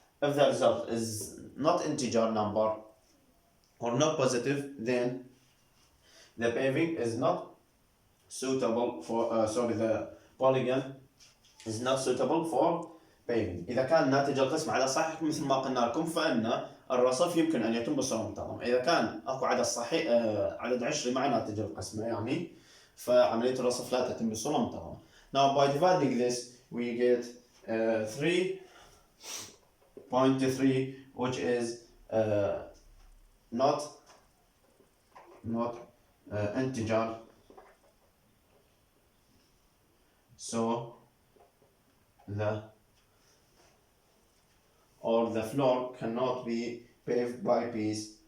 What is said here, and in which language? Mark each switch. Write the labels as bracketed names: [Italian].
[English] If the result is not integer number or not positive, then the paving is not suitable for the polygon is not suitable for paving. [Arabic] إذا كان ناتج القسم على صحيح مثل ما قلنا لكم، فإن الرصف يمكن أن يتم بصورة منتظمة. إذا كان أكو عدد صحيح عدد عشري مع ناتج القسمة يعني، فعملية الرصف لا تتم بصورة منتظمة. [English] Now by dividing this we get 3.3, which is not integer, so the floor cannot be paved by piece.